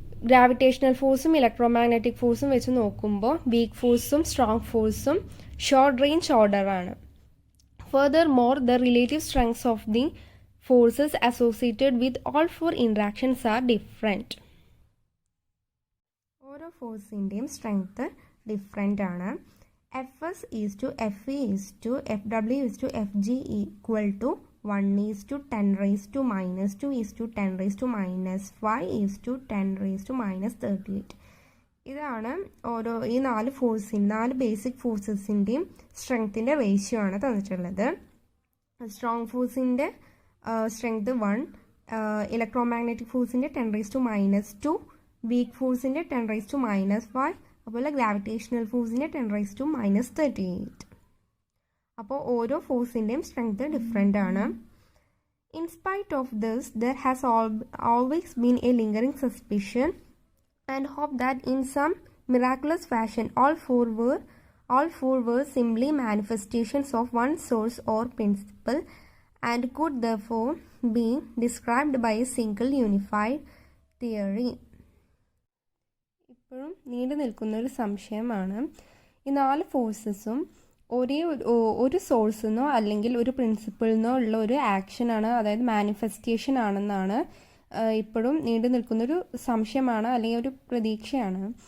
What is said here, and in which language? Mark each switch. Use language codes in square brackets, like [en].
[ml] Gravitational ഫോഴ്സും electromagnetic ഫോഴ്സും വെച്ച് നോക്കുമ്പോൾ വീക്ക് ഫോഴ്സും സ്ട്രോങ് ഫോഴ്സും short range ഓർഡറാണ്. [en] Further more the relative strengths of the forces associated with all four interactions are different. [ml] ഓരോ ഫോഴ്സിൻ്റെയും സ്ട്രെങ്ത്ത് ഡിഫറെൻ്റ് ആണ്. [en] Fs is to Fe is to Fw is to Fg equal to 1 is to 10 raised to minus 2 is to 10 raised to minus 5 is to 10 raised to minus 38. [ml] ഇതാണ് ഈ 4 basic ഫോഴ്സസിൻ്റെയും സ്ട്രെങ്ത്തിൻ്റെ ratio ആണ് തന്നിട്ടുള്ളത്. Strong ഫോഴ്സിൻ്റെ strength 1, electromagnetic ഫോഴ്സിൻ്റെ 10 raised to minus 2, week ഫോഴ്സിൻ്റെ 10 raised to minus 5, അതുപോലെ gravitational ഫോഴ്സിൻ്റെ 10 raised to minus 38. അപ്പോൾ ഓരോ ഫോഴ്സിൻ്റെയും strength different ആണ്. [en] In spite of this there has always been a lingering suspicion and hope that in some miraculous fashion all four were simply manifestations of one source or principle and could therefore be described by a single unified theory. [ml] ഇപ്പോഴും നീണ്ടു നിൽക്കുന്നൊരു സംശയമാണ്. ഈ 4 ഫോഴ്സസും ഒരു സോഴ്സിൽ നിന്നോ അല്ലെങ്കിൽ ഒരു പ്രിൻസിപ്പിളിൽ നിന്നോ ഉള്ള ഒരു ആക്ഷനാണ്, അതായത് മാനിഫെസ്റ്റേഷൻ ആണെന്നാണ് ഇപ്പോഴും നീണ്ടു നിൽക്കുന്നൊരു സംശയമാണ്, അല്ലെങ്കിൽ ഒരു പ്രതീക്ഷയാണ്.